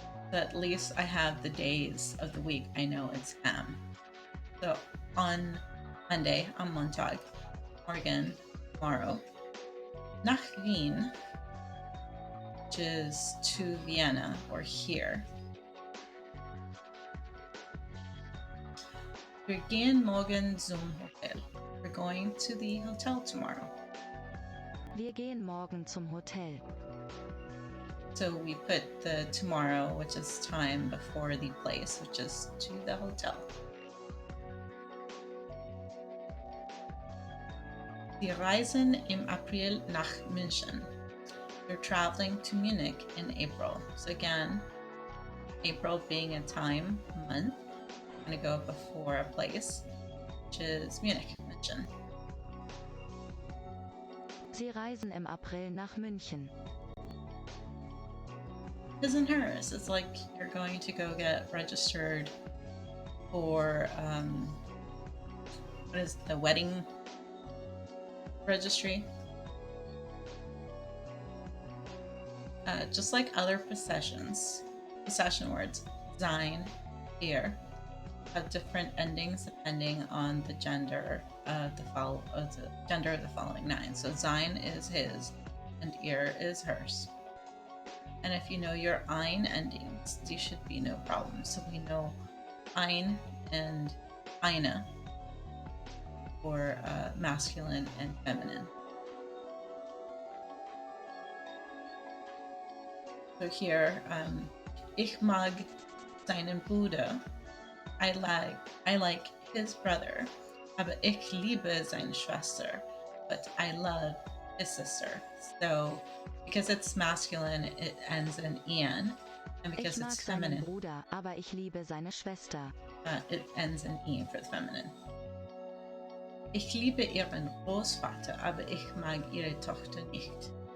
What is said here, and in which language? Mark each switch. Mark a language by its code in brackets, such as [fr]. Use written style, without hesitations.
[en] So at least I have the days of the week I know it's am. So on Monday, [de] am Montag, morgen, [en] tomorrow. [de] Nach Wien, [en] which is to Vienna or here. [de] Wir gehen morgen zum Hotel. [en] We're going to the hotel tomorrow. [de] Wir gehen morgen zum Hotel. [en] So we put the tomorrow, which is time, before the place, which is to the hotel. [de] Wir reisen im April nach München. [en] We're traveling to Munich in April. So again, April being a time month, I'm going to go before a place, which is Munich, München. [de] Sie reisen im April nach München. [en] His and hers. It's like you're going to go get registered for what is the wedding registry? Just like other possession words, sein, ihr, have different endings depending on the gender of the gender of the following nine. So sein is his, and ihr is hers. And if you know your ein endings, these should be no problem. So we know ein and eine for masculine and feminine. So here, [de] ich mag seinen Bruder. [en] I like his brother. [de] Aber ich liebe seine Schwester. [en] But I love his sister. So because it's masculine, it ends in ian. And because [de] Ich mag [en] it's feminine, [de] seinen Bruder, aber ich liebe seine Schwester. [en] it ends in e for the feminine. [de] Ich liebe ihren Großvater, aber ich mag ihre Tochter nicht.